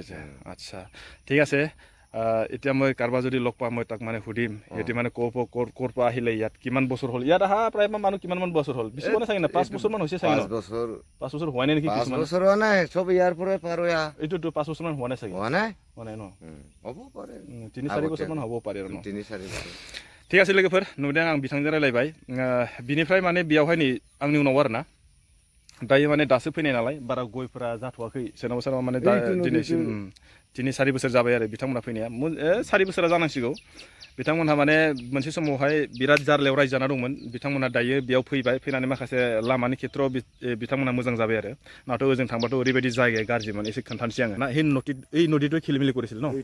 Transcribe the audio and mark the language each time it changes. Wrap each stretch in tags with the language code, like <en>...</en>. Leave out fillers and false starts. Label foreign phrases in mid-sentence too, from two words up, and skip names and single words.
<as>যে আচ্ছা ঠিক আছে এতিয়া মই কাৰোবাৰ যদি লগ পাওঁ মই তাক মানে সুধিম সিহঁতি মানে ক'ৰ পৰা আহিলে ইয়াত কিমান বছৰ হ'ল ইয়াত অহা প্ৰায় মানুহ কিমান মান বছৰ হ'ল বেছি হোৱা নাই চাগে না 5 বছৰ মান হৈছে চাগে 5 বছৰ হোৱা নাই নেকি 5 বছৰ হোৱা নাই চব ইয়াৰ পৰাই পাৰ হৈ এইটোতো 5 বছৰ মান হোৱা নাই চাগে হোৱা নাই ন হ'ব পাৰে 3-4 বছৰ মান হ'ব পাৰে আৰু 3-4 বছৰ ঠিক আছে</as> <brx>लोगोफोर नुदों आं बिथांजों रायलायबाय बिनिफ्राय माने बेयावहाय नै आंनि उनाव आरो ना दायो माने दासो फैनाय नालाय बारा गयफोरा जाथ'वाखै सोरनाबा माने दिनैसिम 3-4 बोसोर जाबाय आरो बिथांमोना फैनाया 4 बोसोरा जानांसिगौ बिथांमोनहा माने मोनसे समावहाय बिराद जारलायाव रायजो जाना दंमोन बिथांमोना दायो बेयाव फैनानै माखासे लामानि खेत्रआव बिथांमोना मोजां जाबाय आरो नाथाय ओजों थांबाथ' ओरैबायदि जायगाया गाज्रिमोन एसे खोन्थानोसै आङो ना এই नदीটো खेलिमेलि কৰিছিল न</brx>